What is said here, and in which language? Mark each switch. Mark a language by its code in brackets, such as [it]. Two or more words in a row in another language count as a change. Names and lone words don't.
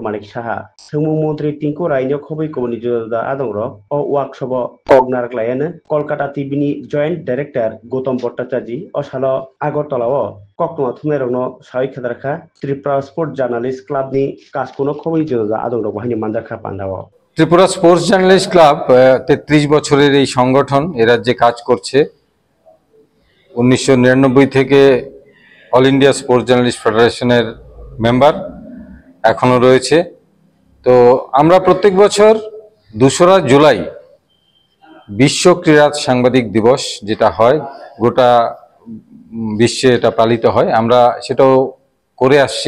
[trp] Manik Saha thungmung mantri Tinku Rai no khobui komuni joda adong rok o workshop o ognar klayane Kolkata TV ni [en] Joint Director [trp] Gautam Bhattacharya o salo Agartala o koktoma thumnai rokno sawi khadarkha Tripura Sport Journalist Club ni kaskono khobui joda adong rok bahini manjakha pandao [bn] ত্রিপুরা স্পোর্টস জার্নালিস্ট ক্লাব ৩৩ বছরের এই সংগঠন এ রাজ্যে কাজ করছে। ১৯৯৯ থেকে অল ইন্ডিয়া স্পোর্টস জার্নালিস্ট ফেডারেশনের মেম্বার এখনো রয়েছে। তো আমরা প্রত্যেক বছর ২রা জুলাই বিশ্ব ক্রীড়া সাংবাদিক দিবস যেটা হয়, গোটা বিশ্বে এটা পালিত হয়, আমরা সেটাও করে আসছি।